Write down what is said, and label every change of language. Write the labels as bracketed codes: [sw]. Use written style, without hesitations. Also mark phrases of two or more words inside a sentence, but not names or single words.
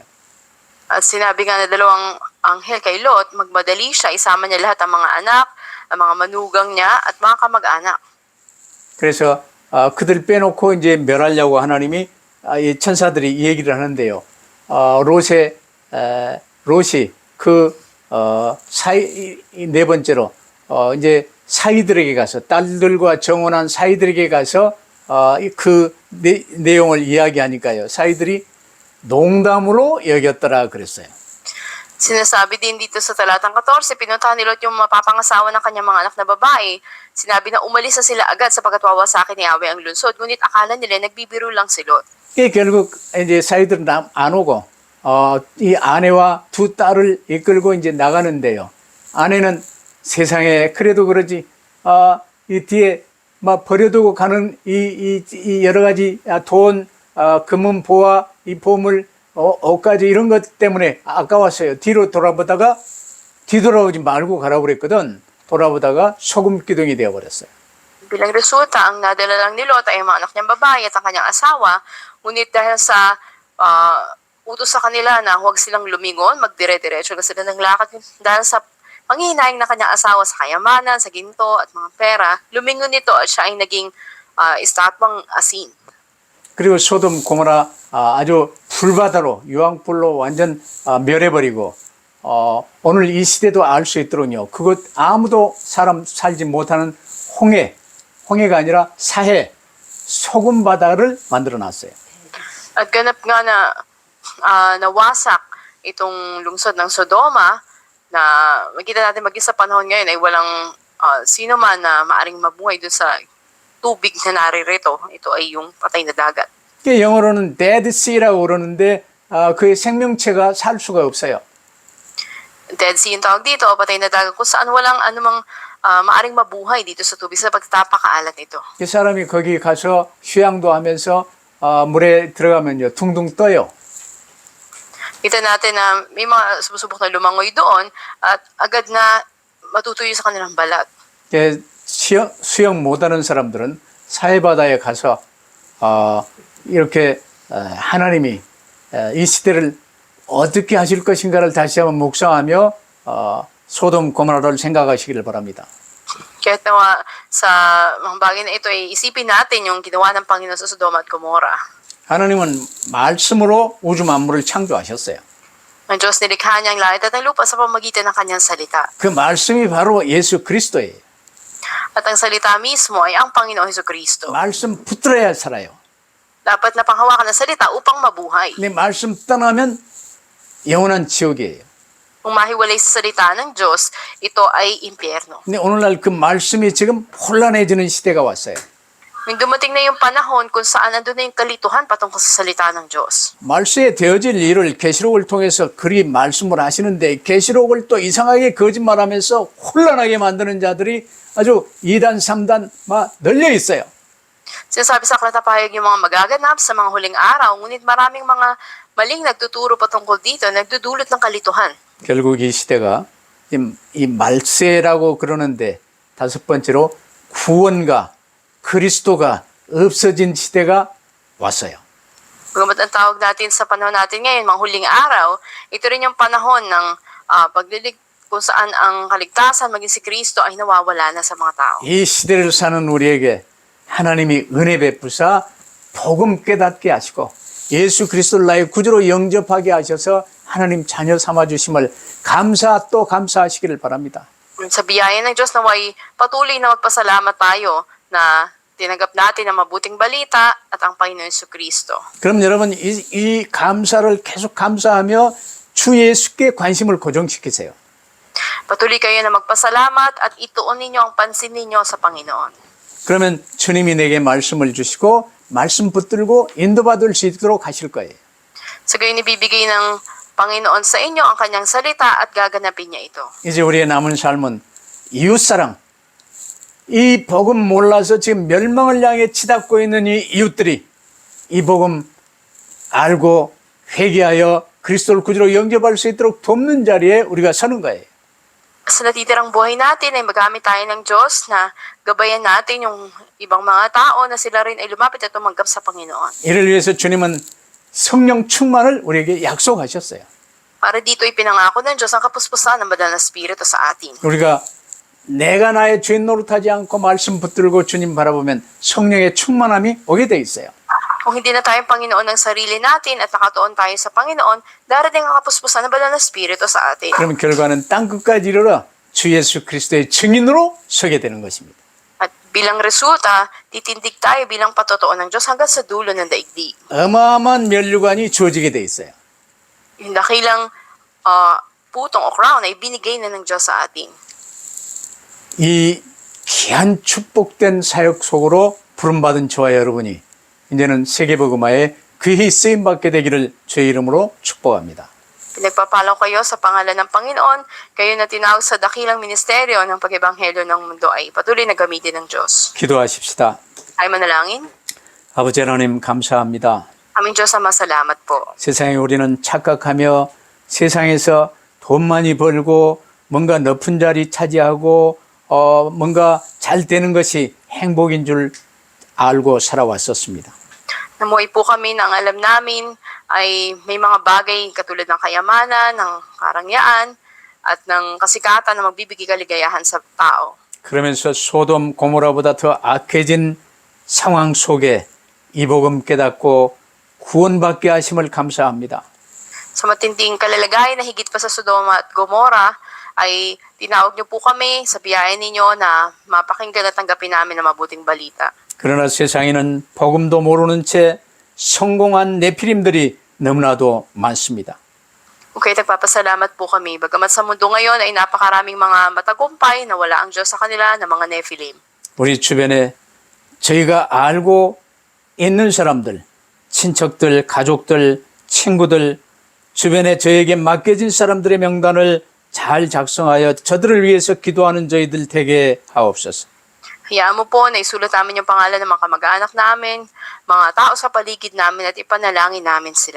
[tl] At sinabi nga na dalawang anghel kay Lot, magmadali siya, isama niya lahat ang mga anak, ang mga manugang niya, at mga kamag-anak. [ko] 그래서 그들 빼놓고 이제 멸하려고 하나님이 이 천사들이 이 얘기를 하는데요. 롯이 네 번째로 이제 사이들에게 가서 딸들과 정혼한 사이들에게 가서 그 내용을 이야기하니까요. 사이들이 농담으로 여겼더라 그랬어요. [tl] Sinasabi din dito sa talatang 14, pinuntahan ni Lot yung mapapangasawa ng kanyang mga anak na babae. Sinabi na umalis na sila agad sapagkat wawasakin ni Yahweh ang lungsod. Ngunit akala nila nagbibiro lang si Lot. [ko] 결국 이제 사이들은 안 오고 이 아내와 두 딸을 이끌고 이제 나가는데요. 아내는 세상에 그래도 그러지 이 뒤에 막 버려두고 가는 이 여러 가지 돈, 금은 보화, 이 보물, 옷까지 이런 것 때문에 아까웠어요. 뒤로 돌아보다가 뒤돌아오지 말고 가라고 그랬거든. 돌아보다가 소금 기둥이 되어버렸어요. [tl] Bilang resulta, ang nadala lang ni Lot ay ang mga anak niyang babae at ang kanyang asawa. Ngunit dahil sa utos sa kanila na huwag silang lumingon, magdire-diretso na sila ng lakad dahil sa panghihinayang ng kanyang asawa sa kayamanan, sa ginto at mga pera, lumingon nito at siya ay naging estatwang asin. [ko] 그리고 소돔 고모라 아주 불바다로 유황불로 완전 멸해버리고 오늘 이 시대도 알 수 있도록요. 그것 아무도 사람 살지 못하는 홍해가 아니라 사해 소금 바다를 만들어 놨어요. [tl] At ganap nga na nawasak itong lungsod ng Sodoma na makita natin maging sa panahon ngayon ay walang sino man na maaring mabuhay dun sa tubig na naririto. Ito ay yung patay na dagat. [ko] 영어로는 Dead Sea라고 그러는데 그의 생명체가 살 수가 없어요. [tl] Dead Sea yung tawag dito, patay na dagat kung saan walang anumang maaring mabuhay dito sa tubig sa pagtapakaalat nito. [ko] 그 사람이 거기 가서 휴양도 하면서 물에 들어가면요 둥둥 떠요. [tl] Kita natin na may mga sumusubok na lumangoy doon at agad na matutuyo sa kanilang balat. [ko] 수영 못하는 사람들은 사해바다에 가서 이렇게 하나님이 이 시대를 어떻게 하실 것인가를 다시 한번 묵상하며 소돔 고모라를 생각하시기를 바랍니다. [tl] Kahit nawa sa mga bagay na ito ay isipin natin yung ginawa ng Panginoon sa Sodoma at Gomorra. [ko] 하나님은 말씀으로 우주 만물을 창조하셨어요. [tl] Ang Diyos nilikha niya ang langit at ang lupa sa pamamagitan ng kanyang salita. [ko] 그 말씀이 바로 예수 그리스도예요. [tl] At ang salita mismo ay ang Panginoong Hesukristo. [ko] 말씀 붙들어야 살아요. [tl] Dapat na panghawakan ng salita upang mabuhay. [ko] 근데 말씀 떠나면 영원한 지옥이에요. [tl] Kung mahiwalay sa salita ng Diyos, ito ay impyerno. [ko] 근데 오늘날 그 말씀이 지금 혼란해지는 시대가 왔어요. [tl] May dumating na yung panahon kung saan nandun na yung kalituhan patungkol sa salita ng Diyos. [ko] 말씀에 되어질 일을 계시록을 통해서 그리 말씀을 하시는데 계시록을 또 이상하게 거짓말하면서 혼란하게 만드는 자들이 아주 2단, 3단 막 널려 있어요. [tl] Sinasabi sa aklat na pahayag yung mga magaganap sa mga huling araw, ngunit maraming mga maling nagtuturo patungkol dito, nagdudulot ng kalituhan. [ko] 결국 이 시대가 이 말세라고 그러는데 다섯 번째로 구원과 그리스도가 없어진 시대가 왔어요. [tl] Bagamat ang tawag natin sa panahon natin ngayon, mga huling araw, ito rin yung panahon ng kung saan ang kaligtasan, maging si Kristo ay nawawala na sa mga tao. [ko] 이 시대를 사는 우리에게 하나님이 은혜 베푸사 복음 깨닫게 하시고 예수 그리스도를 나의 구주로 영접하게 하셔서 하나님 자녀 삼아주심을 감사 또 감사하시기를 바랍니다. [tl] Sa biyaya ng Diyos naway patuloy na magpasalamat tayo na tinanggap natin ang mabuting balita at ang Panginoon Jesucristo. [ko] 그럼 여러분 이 감사를 계속 감사하며 주 예수께 관심을 고정시키세요. [tl] Patuloy kayo na magpasalamat at ituon ninyo ang pansin ninyo sa Panginoon. [ko] 그러면 주님이 내게 말씀을 주시고 말씀 붙들고 인도받을 수 있도록 하실 거예요. [tl] Sa gayon ibibigay ng Panginoon sa inyo ang kanyang salita at gaganapin niya ito. [ko] 이제 우리의 남은 삶은 이웃사랑. 이 복음 몰라서 지금 멸망을 향해 치닫고 있는 이 이웃들이 이 복음 알고 회개하여 그리스도를 구주로 영접할 수 있도록 돕는 자리에 우리가 서는 거예요. [tl] Sa natitirang buhay natin ay magamit tayo ng Diyos na gabayan natin yung ibang mga tao na sila rin ay lumapit at tumanggap sa Panginoon. [ko] 이를 위해서 주님은 성령 충만을 우리에게 약속하셨어요. [tl] Para dito ipinangako ng Diyos ang kapuspusan ng banal na Espiritu sa atin. [ko] 우리가 내가 나의 죄 노릇하지 않고 말씀 붙들고 주님 바라보면 성령의 충만함이 오게 돼 있어요. [tl] Kung hindi na tayo Panginoon ng sarili natin at nakatuon tayo sa Panginoon, darating ang kapuspusan ng banal na Espiritu sa atin. [ko] 그러면 결과는 땅끝까지 이르러 주 예수 그리스도의 증인으로 서게 되는 것입니다. [tl] At bilang resulta, titindig tayo bilang patotoo ng Diyos hanggang sa dulo ng daigdig. [ko] 어마어마한 면류관이 주어지게 돼 있어요. [tl] Yung dakilang putong o crown ay binigay na ng Diyos sa atin. [ko] 이 귀한 축복된 사역 속으로 부름받은 저와 여러분이 이제는 세계복음화에 귀히 쓰임받게 되기를 주의 이름으로 축복합니다. [tl] Pinagpapalaw kayo sa pangalan ng Panginoon, kayo na tinawag sa dakilang ministeryo ng pag-ebanghelyo ng mundo ay patuloy na gamitin ng Diyos. [ko] 기도하십시다. [tl] Ay manalangin, [ko] 아버지 하나님 감사합니다. [tl] aming Diyos ama, salamat po. [ko] 세상에 우리는 착각하며 세상에서 돈 많이 벌고 뭔가 높은 자리 차지하고 뭔가 잘 되는 것이 행복인 줄 알고 살아왔었습니다. [tl] Namuhay po kami ng alam namin ay may mga bagay katulad ng kayamanan, ng karangyaan, at ng kasikatan na magbibigay kaligayahan sa tao. [ko] 그러면서 소돔 고모라보다 더 악해진 상황 속에 이 복음 깨닫고 구원받게 하심을 감사합니다. [tl] Sa matinding kalalagayan na higit pa sa Sodoma at Gomora, ay tinawag niyo po kami sa biyaya ninyo na mapakinggan at tanggapin namin ang mabuting balita. [ko] 그러나 세상에는 복음도 모르는 채 성공한 네피림들이 너무나도 많습니다. [tl] Okay, nagpapasalamat po kami. Bagamat sa mundo ngayon ay napakaraming mga matagumpay na wala ang Diyos sa kanila na mga Nephilim. [ko] 우리 주변에 저희가 알고 있는 사람들, 친척들, 가족들, 친구들, 주변에 저에게 맡겨진 사람들의 명단을 잘 작성하여 저들을 위해서 기도하는 저희들 되게 하옵소서. [tl] Hayaan mo po na isulat namin yung pangalan ng mga kamag-anak namin, mga tao sa paligid namin at ipanalangin namin sila.